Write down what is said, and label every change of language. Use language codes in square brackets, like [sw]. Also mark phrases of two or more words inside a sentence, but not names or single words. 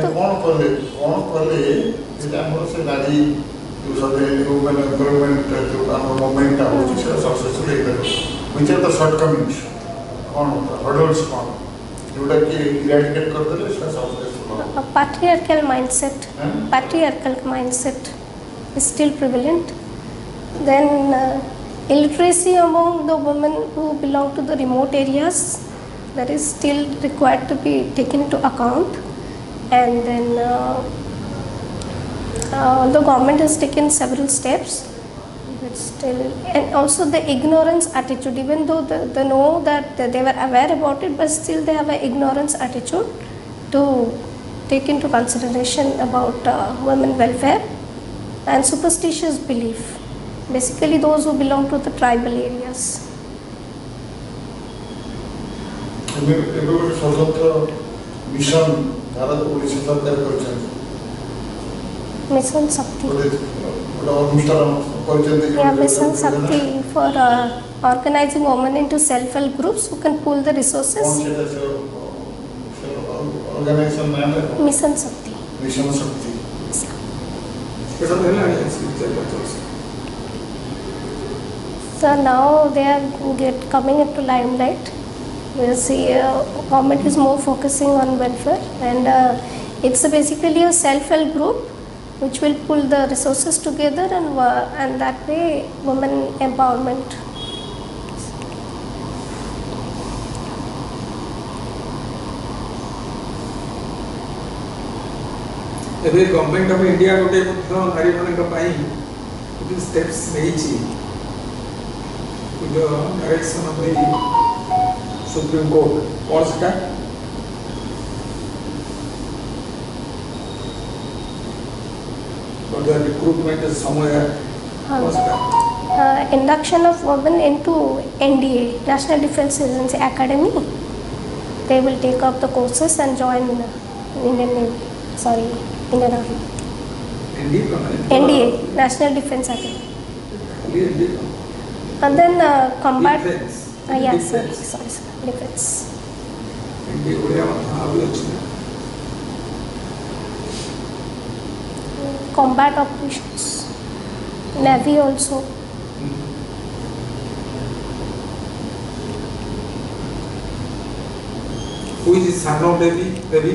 [or] କ'ଣ କଲେ ସେଟା ଆମର ସେ ନାରୀ ମାନେ ଏମ୍ପ୍ଲୟମେଣ୍ଟ ଯେଉଁ ଆମର ମୁଭମେଣ୍ଟଟା ହେଉଛି ସେଟା ସକ୍ସେସଫୁଲ୍ ହେଇପାରିବ [en] which are the shortcomings [or] କ'ଣ ହର୍ଡଲ୍ସ କ'ଣ ଯେଉଁଟାକି ଇରାଡିକେଟ୍ କରିଦେଲେ ସେଟା ସକ୍ସେସଫୁଲ୍ ହେବ [en] patriarchal mindset is still prevalent. Then illiteracy among the women who belong to the remote areas, that is still required to be taken into account. And then the government has taken several steps, but still, and also the ignorance attitude, even though they know that they were aware about it, but still they have an ignorance attitude to take into consideration about women welfare and superstitious belief, basically those who belong to the tribal areas. [or] ଏବେ ଗୋଟେ ସ୍ୱତନ୍ତ୍ର ମିଶନ ଭାରତ ଓଡ଼ିଶା ସରକାର କରିଛନ୍ତି Mission Shakti. ଗୋଟେ ଅନୁଷ୍ଠାନ କରିଛନ୍ତି [en] Yeah, Mission Shakti for organizing women into self-help groups who can pool the resources. [or] ଅର୍ଗାନାଇଜେସନ ନାଁ Mission Shakti. ମିଶନ ଶକ୍ତି [en] So now they are coming into limelight. We see government is more focusing on welfare, and it's basically a self-help group which will pull the resources together and that way women empowerment. [or] ଏବେ ଗଭର୍ଣ୍ଣମେଣ୍ଟ ଅଫ୍ ଇଣ୍ଡିଆ ଗୋଟେ ମଧ୍ୟ ନାରୀମାନଙ୍କ ପାଇଁ କିଛି ଷ୍ଟେପ୍ସ ନେଇଛି [en] with the direction of the Supreme Court. [or] କ'ଣ ସେଟା [en] for the recruitment is somewhere [or] କ'ଣ ସେଟା [en] Induction of women into NDA, National Defence Agency Academy. They will take up the courses and join Indian Navy. Sorry, Indian Army. NDA, National Defence Academy. And then combat. Defense. Yes, Defense. sorry, defense. [or] NDA ଓଡ଼ିଆ ଭାବି ଅଛି [en] Combat operations. Navy also. Who is the son of Devi?